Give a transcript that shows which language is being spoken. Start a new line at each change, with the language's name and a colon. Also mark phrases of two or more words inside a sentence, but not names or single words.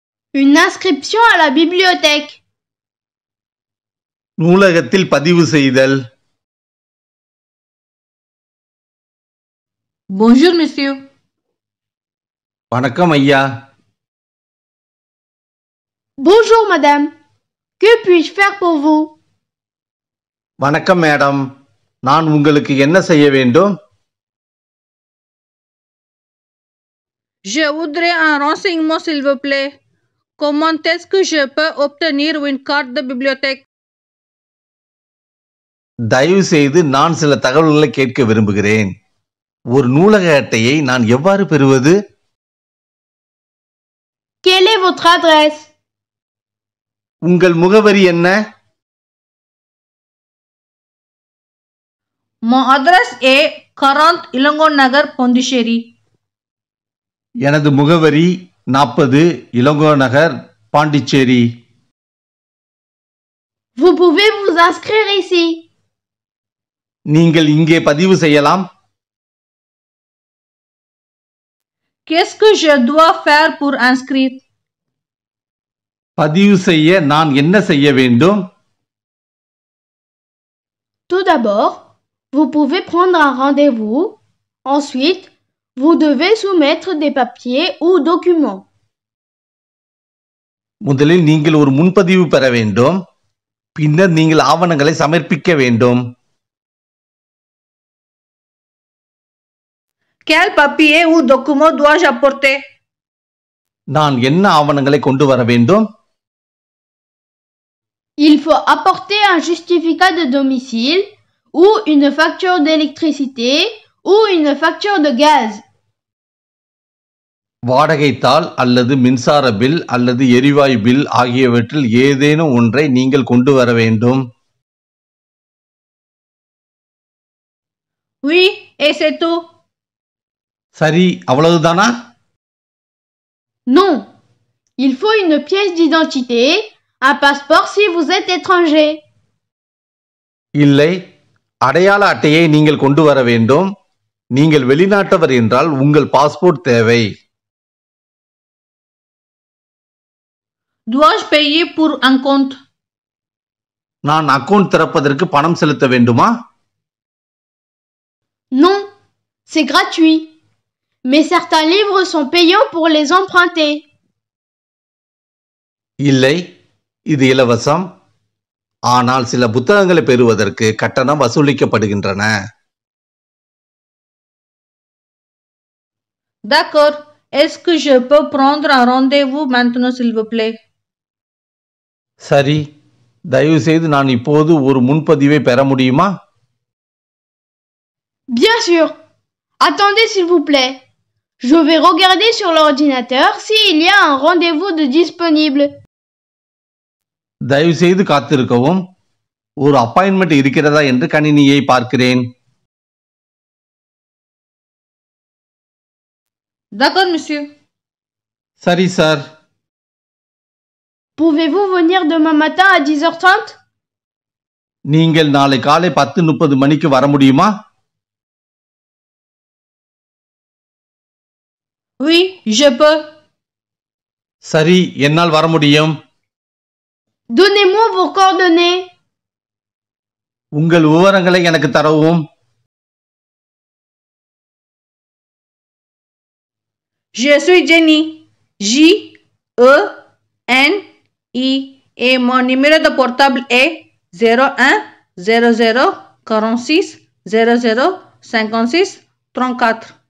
French: Une inscription à la bibliothèque.
Tamil: நூலகத்தில் பதிவு செய்தல்.
French: Bonjour, monsieur.
Tamil: வணக்கம் ஐயா.
French: Bonjour, madame. Que puis-je faire pour vous?
Tamil: வணக்கம் மேடம். நான் உங்களுக்கு என்ன செய்ய வேண்டும்?
French: Je voudrais un renseignement, s'il vous plaît. Comment est-ce que je peux obtenir une carte de bibliothèque?
Tamil: தயவு செய்து நான் சில தகவல்களை கேட்க விரும்புகிறேன். ஒரு நூலக அட்டையை நான் எவ்வாறு பெறுவது?
French: Quelle est votre adresse?
Tamil: உங்கள் முகவரி என்ன?
French: Mon adresse est 40 Ilangon Nagar, Pondichéry.
Tamil: எனது முகவரி 40 இளங்கோ நகர், பாண்டிச்சேரி.
French: Vous pouvez vous inscrire ici.
Tamil: நீங்கள் இங்கே பதிவு செய்யலாம்.
French: Qu'est-ce que je dois faire pour inscrire?
Tamil: பதிவு செய்ய நான் என்ன செய்ய வேண்டும்?
French: Tout d'abord, vous pouvez prendre un rendez-vous. Ensuite, vous devez soumettre des papiers ou documents.
Tamil: முதலில் நீங்கள் ஒரு முன்பதிவு பெற வேண்டும். பின்னர் நீங்கள் ஆவணங்களை சமர்ப்பிக்க வேண்டும்.
French: Quel papier ou document dois-je apporter?
Tamil: நான் என்ன ஆவணங்களை கொண்டு வர வேண்டும்?
French: Il faut apporter un justificat de domicile ou une facture d'électricité ou une facture de gaz.
Tamil: வாடகை தாள் அல்லது மின்சார பில் அல்லது எரிவாயு பில் ஆகியவற்றில் ஏதேனும் ஒன்றை நீங்கள் கொண்டு வர வேண்டும்.
French: Oui, et c'est tout.
Tamil: சரி, அவ்வளவுதானா?
French: Non, il faut une pièce d'identité, un passeport si vous êtes étranger.
Tamil: இல்லை, அடையாள அட்டையை நீங்கள் கொண்டு வர வேண்டும். நீங்கள் வெளிநாட்டவர் என்றால் உங்கள் பாஸ்போர்ட் தேவை.
French: Dois-je payer pour un compte?
Tamil: நான் அக்கவுண்ட் திறப்பதற்கு பணம் செலுத்த வேண்டுமா?
French: Non, c'est gratuit. Mais certains livres sont payants pour les emprunter.
Tamil: இல்லை, இது இலவசம். ஆனால் சில புத்தகங்களை பெறுவதற்கு கட்டணம் வசூலிக்கப்படுகின்றன.
French: D'accord. Est-ce que je peux prendre un rendez-vous maintenant, s'il vous plaît?
Tamil: சரி, தயவு செய்து நான் இப்போது ஒரு முன்பதிவை பெற முடியுமா?
French: Bien sûr. Attendez s'il vous plaît. Je vais regarder sur l'ordinateur s'il y a un rendez-vous de disponible.
Tamil: தயவு செய்து காத்திருக்கவும். ஒரு அப்பாயின்மெண்ட் இருக்கிறதா என்று கணினியை பார்க்கிறேன்.
French: D'accord, monsieur.
Tamil: சரி சார்.
French: Pouvez-vous venir demain matin à 10h30?
Tamil: நீங்கள் நாளை காலை 10:30 மணிக்கு வர முடியுமா?
French: Oui, je peux.
Tamil: சரி, என்னால் வர முடியும்.
French: Donnez-moi vos coordonnées.
Tamil: உங்கள் விவரங்களை எனக்கு தரவும்.
French: Je suis Jenny. J-E-N-I. Et mon numéro de portable est 01 00 46 00 56 34.